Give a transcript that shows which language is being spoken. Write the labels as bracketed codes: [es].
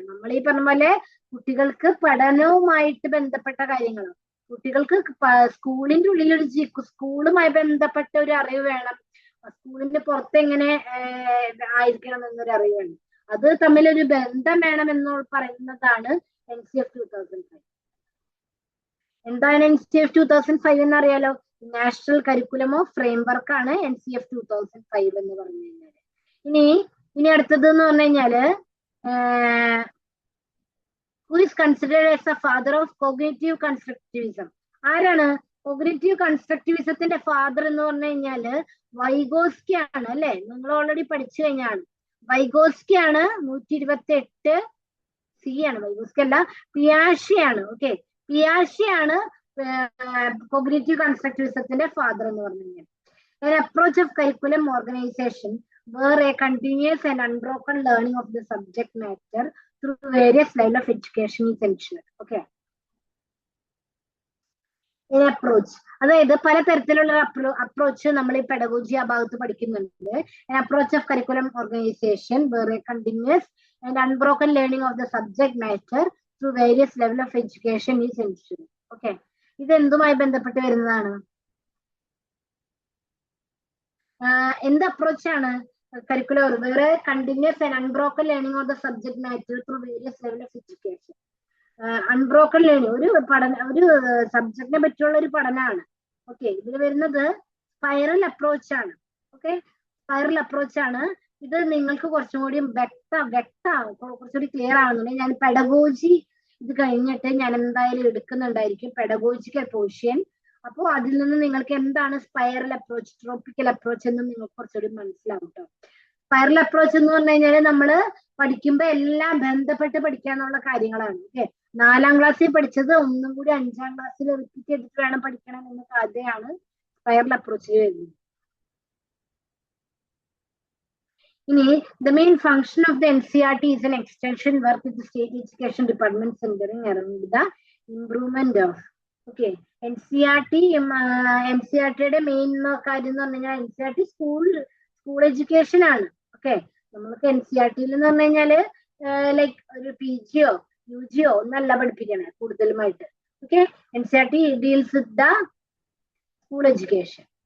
[ml] നമ്മൾ ഈ പറഞ്ഞ പോലെ കുട്ടികൾക്ക് പഠനവുമായിട്ട് ബന്ധപ്പെട്ട കാര്യങ്ങൾ, കുട്ടികൾക്ക് സ്കൂളിന്റെ ഉള്ളിൽ ഒരു സ്കൂളുമായി ബന്ധപ്പെട്ട ഒരു അറിവ് വേണം, സ്കൂളിന്റെ പുറത്ത് എങ്ങനെ ആയിരിക്കണം എന്നൊരു അറിവ് വേണം, അത് തമ്മിലൊരു ബന്ധം വേണം എന്ന് പറയുന്നതാണ് NCF 2005. എന്താണ് NCF 2005 എന്നറിയാലോ? National curriculum of framework ആണ് NCF 2005 എന്ന് പറഞ്ഞു കഴിഞ്ഞാല്. ഇനി അടുത്തത് എന്ന് പറഞ്ഞു കഴിഞ്ഞാല് [en] who is considered as the father of cognitive constructivism? [ml] ആരാണ് കോഗ്നിറ്റീവ് കൺസ്ട്രക്റ്റിവിസത്തിന്റെ ഫാദർ എന്ന് പറഞ്ഞു കഴിഞ്ഞാല്? വൈഗോസ്കി ആണ് അല്ലെ? നിങ്ങൾ ഓൾറെഡി പഠിച്ചു കഴിഞ്ഞാണ്. വൈഗോസ്കി ആണ്. 128C ആണ്. വൈഗോസ്കി അല്ല, പിയാഷെ ആണ്. ഓക്കെ, പിയാഷെ ആണ് കോഗ്നിറ്റീവ് കൺസ്ട്രക്റ്റിവിസത്തിന്റെ ഫാദർ എന്ന് പറഞ്ഞു കഴിഞ്ഞാൽ. [en] An approach of curriculum organization where a continuous and unbroken learning of the subject matter through various levels of education is ensured. Okay. An approach, [ml] അതായത് പലതരത്തിലുള്ള അപ്രോച്ച് നമ്മൾ ഈ പെഡഗോജി ആ ഭാഗത്ത് പഠിക്കുന്നുണ്ട്. [en] An approach of curriculum organization where a continuous and unbroken learning of the subject matter through various levels of education is ensured. Okay. [ml] ഇത് എന്തുമായി ബന്ധപ്പെട്ട് വരുന്നതാണ്? എന്ത് അപ്രോച്ചാണ്? കരിക്കുലർ വേറെ [en] Continuous and unbroken learning of the subject matter through various level of education. [ml] Unbroken learning ഒരു സബ്ജക്റ്റിനെ പറ്റിയുള്ള ഒരു പഠനമാണ്. Okay, ഇതിൽ വരുന്നത് സ്പൈറൽ അപ്രോച്ച് ആണ്. ഓക്കെ, സ്പൈറൽ അപ്രോച്ച് ആണ്. ഇത് നിങ്ങൾക്ക് കുറച്ചും കൂടി വ്യക്തമാവും, കുറച്ചുകൂടി ക്ലിയർ ആവുന്നുണ്ടെങ്കിൽ ഞാൻ പെഡഗോജി ഇത് കഴിഞ്ഞിട്ട് ഞാൻ എന്തായാലും എടുക്കുന്നുണ്ടായിരിക്കും, പെഡഗോജിക്കൽ പോർഷൻ. അപ്പോൾ അതിൽ നിന്ന് നിങ്ങൾക്ക് എന്താണ് സ്പൈറൽ അപ്രോച്ച്, ട്രോപ്പിക്കൽ അപ്രോച്ച് എന്ന് നിങ്ങൾക്ക് കുറച്ചുകൂടി മനസ്സിലാവും കേട്ടോ. സ്പൈറൽ അപ്രോച്ച് എന്ന് പറഞ്ഞു കഴിഞ്ഞാൽ നമ്മൾ പഠിക്കുമ്പോൾ എല്ലാം ബന്ധപ്പെട്ട് പഠിക്കാനുള്ള കാര്യങ്ങളാണ്. ഓക്കെ, 4ാം ക്ലാസ്സിൽ പഠിച്ചത് ഒന്നും കൂടി 5ാം ക്ലാസ്സിൽ റിപ്പീറ്റ് ചെയ്തിട്ട് വേണം പഠിക്കണം എന്ന കഥയാണ് സ്പൈറൽ അപ്രോച്ചിൽ വരുന്നത്. [en] ഇനി the main function of the NCERT is an extension work with the state education department centering around the improvement of. [ml] Okay, NCERTയുടെ main കാര്യം എന്ന് പറഞ്ഞു കഴിഞ്ഞാൽ NCERT സ്കൂൾ എഡ്യൂക്കേഷൻ ആണ്. ഓക്കെ, നമ്മൾക്ക് NCERTയിൽ എന്ന് പറഞ്ഞു കഴിഞ്ഞാല് ലൈക്ക് ഒരു PGയോ UGയോ ഒന്നല്ല പഠിപ്പിക്കണേ കൂടുതലുമായിട്ട്. [en] Okay, NCERT deals with the school education.